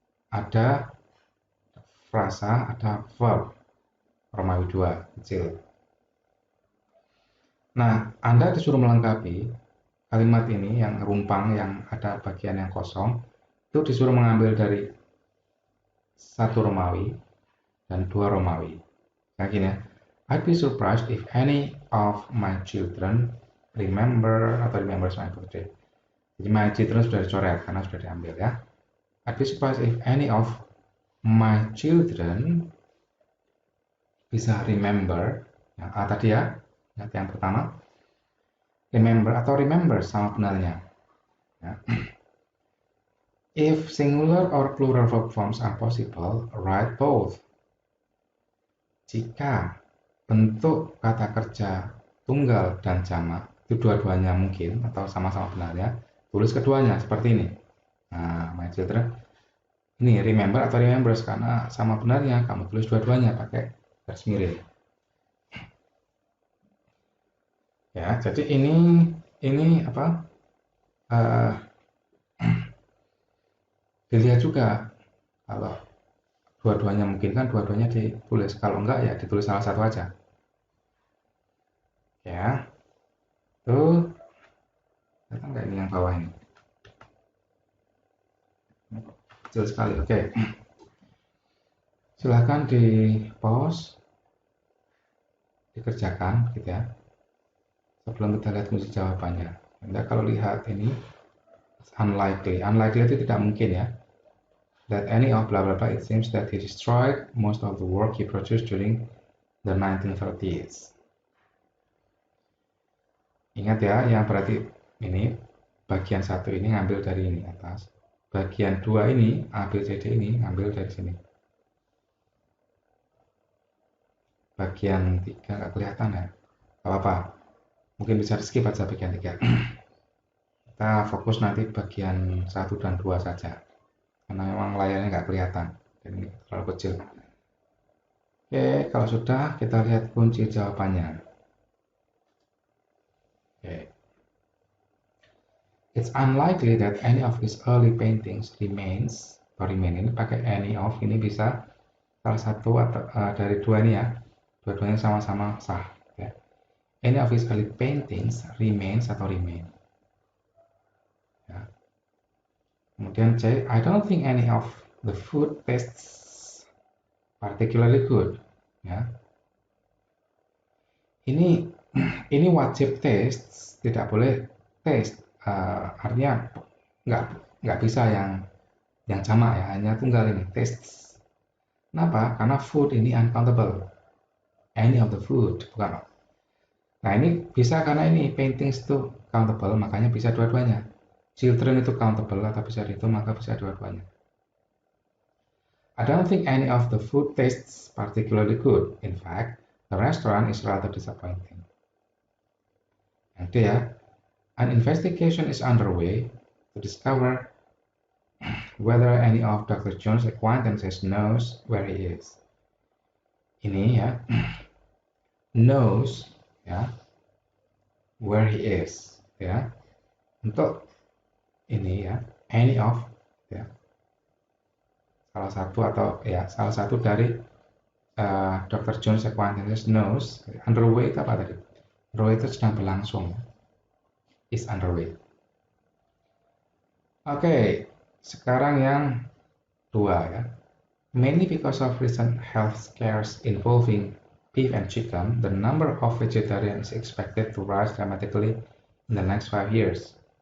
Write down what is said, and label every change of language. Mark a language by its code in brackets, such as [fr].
[id] Ada frasa, ada verb Romawi 2 kecil. Nah, Anda disuruh melengkapi kalimat ini yang rumpang, yang ada bagian yang kosong, itu disuruh mengambil dari satu Romawi dan dua Romawi. Kayak gini ya. [en] I'd be surprised if any of my children remembers my birthday. [id] Jadi my children sudah dicoret karena sudah diambil ya. [en] I'd be surprised if any of my children [id] bisa remember yang A tadi ya, yang pertama. Remember atau remember sama benarnya. Ya. [en] If singular or plural verb forms are possible, write both. [id] Jika bentuk kata kerja tunggal dan jamak itu dua-duanya mungkin atau sama-sama benarnya, tulis keduanya seperti ini. Nah, my children, ini remember atau remembers karena sama benarnya, kamu tulis dua-duanya pakai garis miring. Ya, jadi ini apa? Dilihat juga kalau dua-duanya mungkin kan dua-duanya ditulis, kalau enggak ya ditulis salah satu aja. Ya, tuh datang nggak ini yang bawah ini? Kecil sekali. Oke. Silahkan di pause, dikerjakan gitu ya. Sebelum kita lihat kunci jawabannya. Anda kalau lihat ini unlikely itu tidak mungkin ya. [en] That any of blah blah blah, it seems that he destroyed most of the work he produced during the 1930s. [id] Ingat ya, yang berarti ini bagian satu ini ngambil dari ini atas. Bagian dua ini A, B, C, D ini ngambil dari sini. Bagian 3 nggak kelihatan ya. Gak apa-apa. Mungkin bisa skip aja bagian 3. Kita fokus nanti bagian 1 dan 2 saja. Karena memang layarnya nggak kelihatan. Dan ini terlalu kecil. Oke, kalau sudah kita lihat kunci jawabannya. Oke. [en] It's unlikely that any of his early paintings remain [id] ini pakai any of, ini bisa salah satu atau, dari dua ini ya. Dua-duanya sama-sama sah. Ya. [en] Any of his early paintings remains atau remain. Ya. [id] Kemudian C, [en] I don't think any of the food tastes particularly good. [id] Ya. Ini wajib taste, tidak boleh taste. Artinya nggak bisa yang jamak ya, hanya tunggal ini taste. Kenapa? Karena food ini uncountable. Any of the food, bukan. Nah ini bisa karena ini paintings itu countable, makanya bisa dua-duanya. Children itu countable atau bisa itu, maka bisa dua-duanya. [en] I don't think any of the food tastes particularly good. In fact, the restaurant is rather disappointing. [id] Yang D ya, [en] an investigation is underway to discover whether any of Dr. Jones' acquaintances knows where he is. [id] Ini ya, [en] knows ya, where he is ya. [id] Untuk ini ya, any of ya, salah satu atau ya salah satu dari Dr. [en] Jones' acquaintances knows. [id] Underway itu apa tadi? Underway itu sedang berlangsung. Is underway. Oke, sekarang yang dua ya. [en] Mainly because of recent health scares involving beef and chicken, the number of vegetarians is expected to rise dramatically in the next 5 years.